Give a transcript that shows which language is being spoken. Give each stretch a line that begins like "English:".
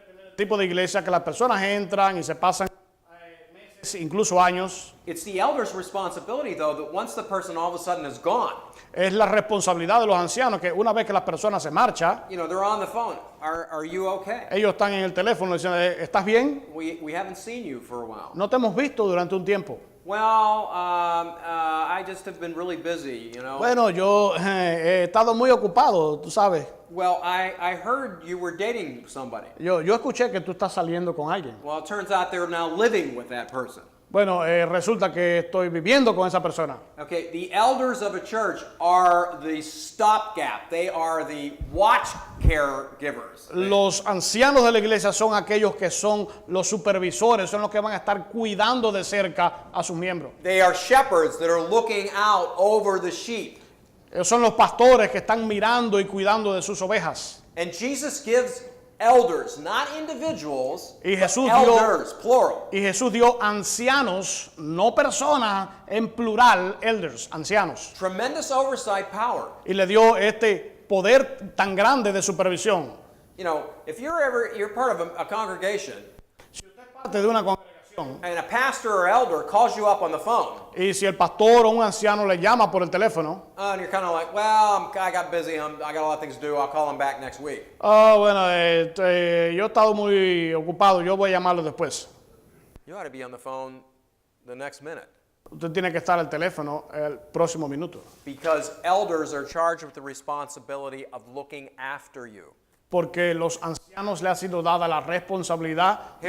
Spanish: El tipo de iglesia que las personas entran y se pasan meses, incluso años.
English: It's the elder's responsibility, though, that once the person all of a sudden is gone,
Spanish: Es la responsabilidad de los ancianos que una vez que las personas se marchan,
English: you know, they're on the phone. Are you okay?
Spanish: ellos están en el teléfono diciendo, ¿estás bien?
English: We haven't seen you for a while.
Spanish: No te hemos visto durante un tiempo.
English: Well, I just have been really busy, you know.
Spanish: Bueno, yo he estado muy ocupado, tú sabes.
English: Well, I heard you were dating somebody.
Spanish: Yo escuché que tú estás saliendo con alguien.
English: Well, it turns out they're now living with that person.
Spanish: Bueno, resulta que estoy viviendo con esa persona.
English: Okay, the elders of a church are the stopgap. They are the watch caregivers.
Spanish: Los ancianos de la iglesia son aquellos que son los supervisores, son los que van a estar cuidando de cerca a sus miembros.
English: They are shepherds that are looking out over the sheep.
Spanish: Ellos son los pastores que están mirando y cuidando de sus ovejas.
English: And Jesus gives elders, not individuals,
Spanish: Y
English: but
Spanish: Jesús dio-
English: elders, plural.
Spanish: Y Jesús dio ancianos, no personas, en plural, elders, ancianos.
English: Tremendous oversight power.
Spanish: Y le dio este poder tan grande de supervisión.
English: You know, if you're part of a congregation
Spanish: Parte de una congregación.
English: and a pastor or elder calls you up on the phone,
Spanish: Y si el pastor o un anciano le llama por el teléfono,
English: and you're kind of like, well, I got busy, I got a lot of things to do, I'll call him back next week.
Spanish: bueno, yo he estado muy ocupado, yo voy a llamarlo después.
English: You ought to be on the phone the next minute.
Spanish: Usted tiene que estar al teléfono el próximo minuto.
English: Because elders are charged with the responsibility of looking after you.
Spanish: Porque los ancianos le ha sido dada la responsabilidad de